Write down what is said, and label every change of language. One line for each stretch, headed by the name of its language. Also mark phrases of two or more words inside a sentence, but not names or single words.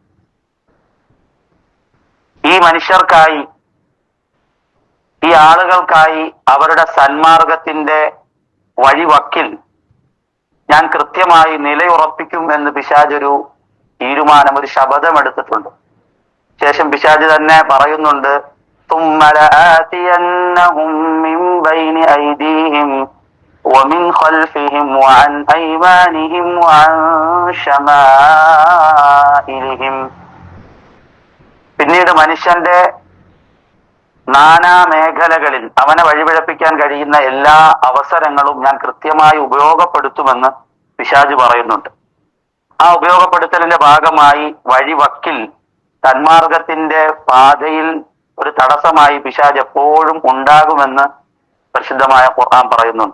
Malayalam: ഈ മനുഷ്യർക്കായി, ഈ ആളുകൾക്കായി അവരുടെ സന്മാർഗത്തിന്റെ വഴിവക്കിൽ ഞാൻ കൃത്യമായി നിലയുറപ്പിക്കും എന്ന് പിശാച് ഒരു തീരുമാനം, ഒരു ശപഥം എടുത്തിട്ടുണ്ട്. ശേഷം പിശാച് തന്നെ പറയുന്നുണ്ട്,
Arabic: ثُمَّ لَآتِيَنَّهُم مِّن بَيْنِ أَيْدِيهِمْ وَمِنْ خَلْفِهِمْ وَعَنْ أَيْمَانِهِمْ وَعَنْ شَمَائِلِهِمْ.
Malayalam: പിന്നീട് മനുഷ്യന്റെ നാനാ മേഖലകളിൽ അവനെ വഴിപിഴപ്പിക്കാൻ കഴിയുന്ന എല്ലാ അവസരങ്ങളും ഞാൻ കൃത്യമായി ഉപയോഗപ്പെടുത്തുമെന്ന് പിശാച് പറയുന്നുണ്ട്. ആ ഉപയോഗപ്പെടുത്തലിന്റെ ഭാഗമായി വഴിവക്കിൽ, സന്മാർഗത്തിന്റെ പാതയിൽ ഒരു തടസ്സമായി പിശാച് എപ്പോഴും ഉണ്ടാകുമെന്ന് പരിശുദ്ധമായ ഖുർആൻ പറയുന്നുണ്ട്.